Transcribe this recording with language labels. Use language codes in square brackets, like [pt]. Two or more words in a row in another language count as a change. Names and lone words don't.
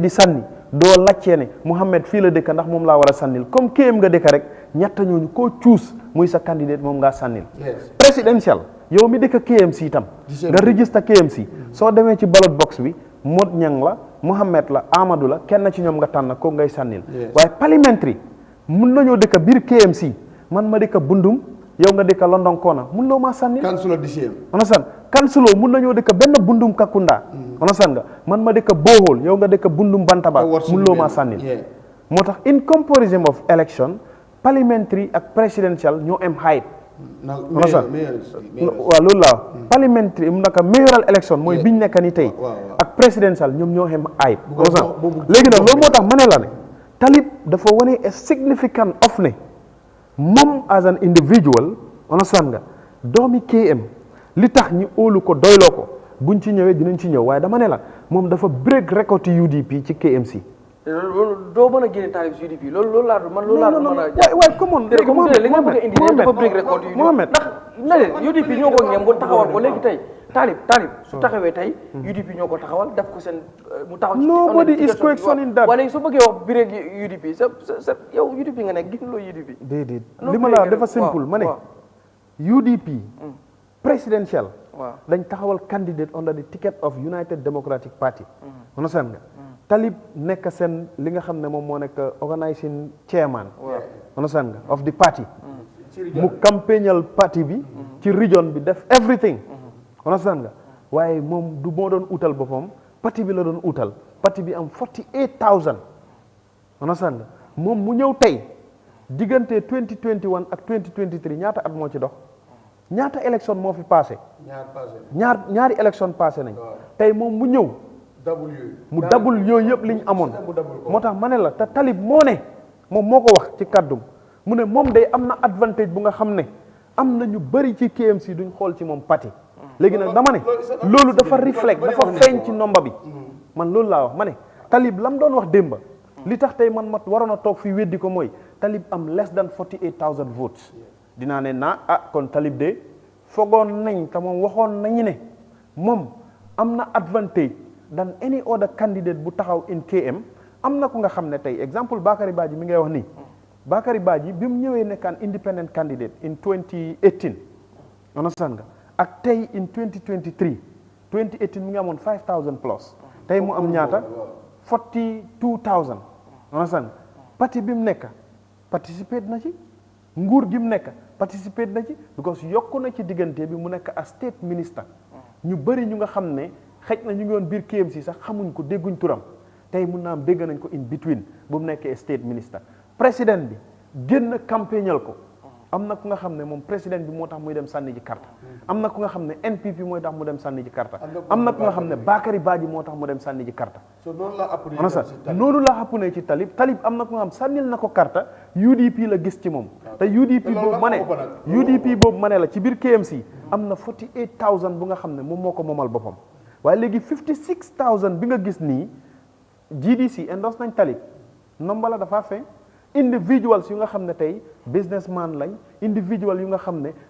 [wo] di sànni doo laccee ne Mouhamed fii la dëkk ndax moom laa war a sànnil comme KM nga dëkk rek ñetta ñooñu koo choose muy sa candidate moom ngaa sànnil présidentiel yow mi dëkk KMC itam nga register KMC soo demee ci [en] ballot box [wo] bi Mod Ñang la Mouhamed la Amadou la kenn ci ñoom nga tànn ko ngay sànnil waaye parliamentary mun nañoo dëkk biir KMC man ma dëkk Bundum yow nga dëkk London Kona mun loo maa sànnil councilor mun nañoo dëkk benn Bundum Kakunda onasan nga man ma dëkk Bohol yow nga dëkk Bundum Bantaba mun loo maa sànnil moo tax in [en] comparison of election parliamentary [wo] ak presidential ñoo am height onasan waaw loolu laa parliamentary naka [en] mayoral election [wo] mooy biñ nekk ni tey ak presidential ñoom ñoo am height onasan léegi nag loolu moo tax ma ne la ne Talib dafa wane [en] a significant of [wo] ne moom [en] as an individual [wo] onasan nga doomi KM li tax ñi óolu ko doyloo ko buñ ci ñëwee dinañ ci ñëw waaye dama ne la moom dafa [en] break record [wo] UDP ci KMC loolu doo mën a génne Talib si UDP loolu laa mën a waaye [en] come on [wo] li nga bëgg a indi dafa [en] break record [wo] Mohamed ndax na leen UDP ñoo ko ngem bu taxawal ko léegi tey Talib su taxawee tey UDP ñoo ko taxawal def ko seen mu taxaw ci [en] nobody is questioning that [wo] wala su bëggee wax break UDP sa yow UDP nga nekk gis loo UDP déedéet li ma la dafa simple ma ne UDP presidential dañ taxawal candidate [en] under the ticket of United Democratic Party [wo] understand nga Talib nekk seen li nga xam ne moom moo nekk [en] organizing chairman [wo] understand nga [en] of the party [wo] mu campagnal parti bi ci region bi def everything understand nga waaye moom du moo doon utal boppam parti bi la doon utal parti bi am 48,000 understand nga moom mu ñëw tey diggante 2021 ak 2023 ñaata at moo ci dox ñaata élection moo fi passé ñaari élection passé nañ tey moom mu ñëw mu dabul yooyu yëpp liñ amoon moo tax ma ne la te Talib moo ne moom moo ko wax ci kàddum mu ne moom day am na advantage bu nga xam ne am na ñu bëri ci KMC duñ xool ci moom parti léegi nag dama ne loolu dafa reflect dafa feeñ ci nomba bi man loolu laa wax ma ne Talib lam doon wax démba li tax tey man ma waroon a toog fii weddi ko mooy Talib am [en] less than 48,000 votes [wo] dinaa ne kon Talib de fogoon nañ te moom waxoon nañu ne moom am na advantage [en] than any other candidate [wo] bu taxaw in KM am na ku nga xam ne tey exemple Bakary Badji mi ngay wax nii Bakary Badji bi mu ñëwee nekkaan [en] independent candidate in 2018 [wo] understand nga ak tey in 2018 mi ngi amoon 5,000 plus tey mu am ñaata 42,000 understand parti bi mu nekk participate na ci nguur gi mu nekk participate na ci because yokku na ci diggante bi mu nekk [en] a state minister [wo] ñu bëri ñu nga xam ne xëj na ñu ngi woon biir KMC sax xamuñ ko dégguñ turam tey mun naa am dégg nañ ko in between bu mu nekkee [en] state minister [wo] président bi génn campagnal ko am na ku nga xam ne moom président bi moo tax muy dem sànni ji carte am na ku nga xam ne NPP mooy tax mu dem sànni ji carte am na ku nga xam ne Bakary Badji moo tax mu dem sànni ji carte noonu la xappunee ci Talib am na ku nga xam sànnil na ko carte UDP la gis ci moom te UDP boobu ma ne la ci biir KMC am na 48,000 bu nga xam ne moom moo ko moomal boppam waaye léegi 56,000 bi nga gis nii GDC endorse nañ Talib nomba la dafa feeñ individuals yu nga xam ne tey businessman lañ individual yu nga xam ne they